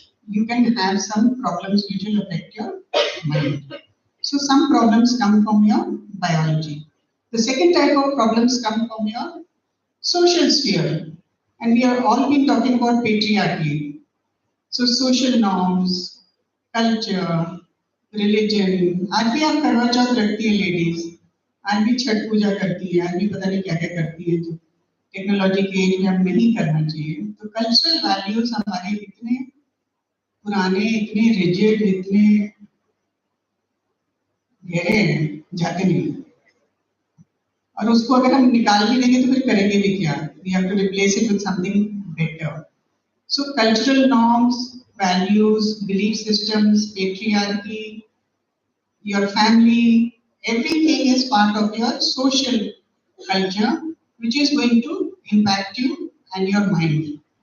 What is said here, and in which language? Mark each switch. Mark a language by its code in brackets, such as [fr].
[en] you can have some problems which will affect your mind. So some problems come from your biology. The second type of problems come from your social sphere. And we have all been talking about patriarchy. So social norms, culture, religion. [hi] आज भी आप करवा चौथ रखती है ladies, आज भी छठ पूजा करती है, आज भी पता नहीं क्या क्या करती है जो टेक्नोलॉजी के एज में हम नहीं करना चाहिए. तो कल्चरल वैल्यूज हमारे इतने पुराने, इतने रिजिड, इतने गहरे हैं, जाते नहीं. और उसको अगर हम निकाल भी देंगे तो फिर करेंगे भी क्या? [en] We have to replace it with something better. So cultural norms, values, belief systems, patriarchy, your family, everything is part of your social culture, which is going to impact you and your mind.